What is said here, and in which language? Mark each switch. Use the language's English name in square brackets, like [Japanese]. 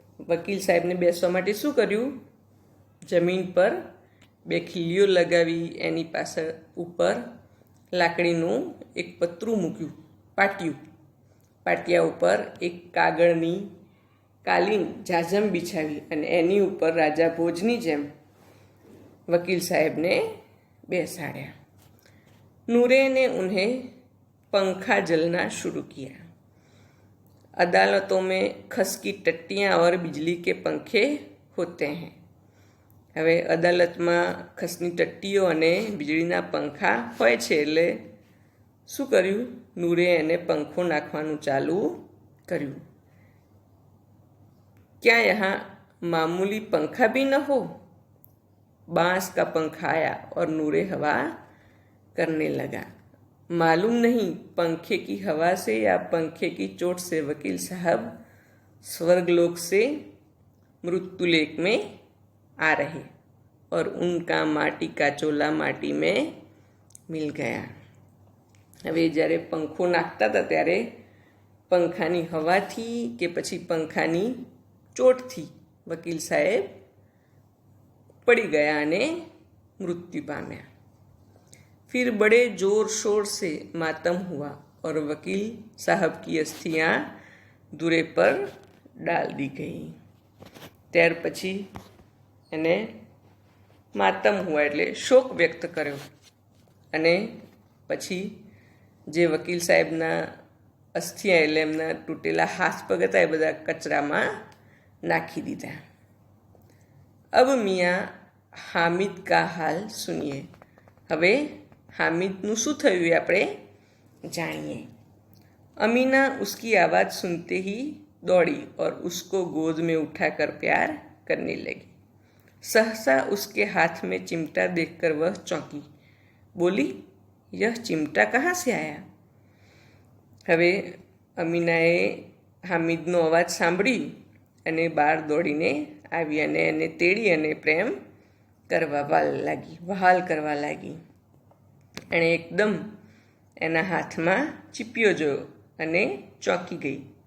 [Gujarati] वकील साहेब ने બેસવા માટે શું કર્યું? જમીન પર 2 ખીલીઓ લગાવી, એની પાછળ ઉપર લાકડીનું એક પતરું મૂક્યું, પાટિયું. પાટિયા ઉપર એક કાગળની કાલીન જાજમ બિછાવી અને એની ઉપર રાજા ભોજની જેમ वकील साहब ने બેસાડ્યા. [Hindi] नूरे ने उन्हें पंखा जलना शुरू किया. अदालतों में खस की टट्टियाँ और बिजली के पंखे होते हैं. [Gujarati] હવે અદાલતમાં ખસની ટટ્ટીઓ અને વીજળીના પંખા હોય છે, એટલે શું કર્યું? નૂરે એને પંખો નાખવાનું ચાલુ કર્યું. [Hindi] क्या यहाँ मामूली पंखा भी न हो? बांस का पंखा आया और नूरे हवा करने लगा. मालूम नहीं पंखे की हवा से या पंखे की चोट से वकील साहब स्वर्गलोक से मृत्युलेख में आ रहे और उनका माटी का चोला माटी में मिल गया. [Gujarati] હવે જ્યારે પંખો નાખતા હતા ત્યારે પંખાની હવાથી કે પછી પંખાની ચોટથી વકીલ સાહેબ પડી ગયા અને મૃત્યુ પામ્યા. [Hindi] फिर बड़े जोर शोर से मातम हुआ और वकील साहब की अस्थियाँ दूरे पर डाल दी गई. [Gujarati] ત્યાર પછી એને [Hindi] માતમ હુઆ [Gujarati] એટલે શોક વ્યક્ત કર્યો અને પછી જે વકીલ સાહેબના અસ્થિયા એટલે એમના તૂટેલા હાથ પગ હતા એ બધા કચરામાં નાખી દીધા. [Hindi] अब मियाँ हामिद का हाल सुनिए। [Gujarati] હવે हामिदનું શું થયું એ આપણે [Hindi] जानिए। अमीना उसकी आवाज़ सुनते ही दौड़ी और उसको गोद में उठाकर प्यार करने लगी। सहसा उसके हाथ में चिमटा देखकर वह चौंकी, बोली, यह चिमटा कहाँ से आया? [Gujarati] હવે અમીનાએ હામિદનો અવાજ સાંભળી અને બહાર દોડીને આવી અને એને તેડી અને પ્રેમ કરવા વહાલ કરવા લાગી. એણે એકદમ એના હાથમાં ચીપિયો જોયો અને ચોંકી ગઈ.